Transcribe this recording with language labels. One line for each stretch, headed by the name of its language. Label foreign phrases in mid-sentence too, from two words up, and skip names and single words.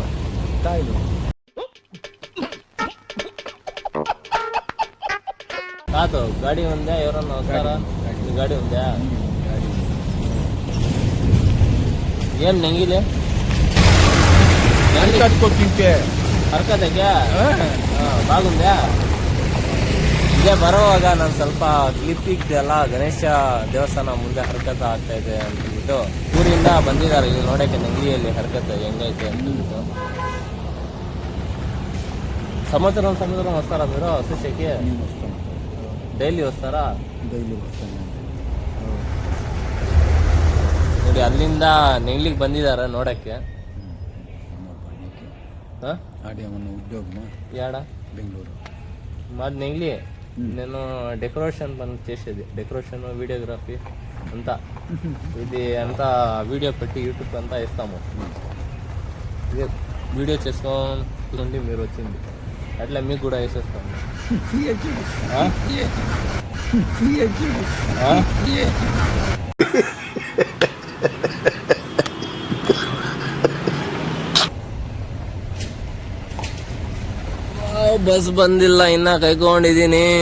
Telugu: తాయిలు కాదు, గాడి ఉందా? ఎవరన్నా వస్తారా? గాడి ఉందా? ఏం నెంగిలే తింటే
Kannada: ಹರ್ಕತೆಗೆ ಬಾಗುಂದ್ಯಾ? ಇದೇ ಬರೋವಾಗ ನಾನು ಸ್ವಲ್ಪ ಕ್ಲಿಪ್ ಇದ್ದೆಲ್ಲ ಗಣೇಶ ದೇವಸ್ಥಾನ ಮುಂದೆ ಹರ್ಕತ ಆಗ್ತಾ ಇದೆ ಅಂತಂದ್ಬಿಟ್ಟು ಊರಿಂದ ಬಂದಿದ್ದಾರೆ ಇಲ್ಲಿ ನೋಡೋಕ್ಕೆ ನೆಂಗ್ಲಿಯಲ್ಲಿ ಹರ್ಕತೆ ಹೆಂಗೈತೆ ಅಂತಂದ್ಬಿಟ್ಟು.
Telugu: సంవత్సరం వస్తారా మీరు అసోసియేట్కి? డైలీ వస్తారా?
Kannada: ಡೈಲಿ ಬರ್ತಾನೆ ನೋಡಿ. ಅಲ್ಲಿಂದ ನೆಂಗ್ಲಿಗೆ ಬಂದಿದ್ದಾರೆ ನೋಡೋಕ್ಕೆ.
Telugu: ఆడేమన్నా ఉద్యోగమా? యాడ? బెంగళూరు. మాది నెంగ్లి. నేను డెకరేషన్ పని చేసేది, డెకరేషన్ వీడియోగ్రఫీ అంతా. ఇది అంతా వీడియో పెట్టి యూట్యూబ్ అంతా ఇస్తాము. ఇదే వీడియో చేసుకొని మీరు వచ్చింది అట్లా మీకు కూడా వేసేస్తాము.
Kannada: ಬಸ್ ಬಂದಿಲ್ಲ, ಇನ್ನ ಕೈಕೊಂಡಿದ್ದೀನಿ.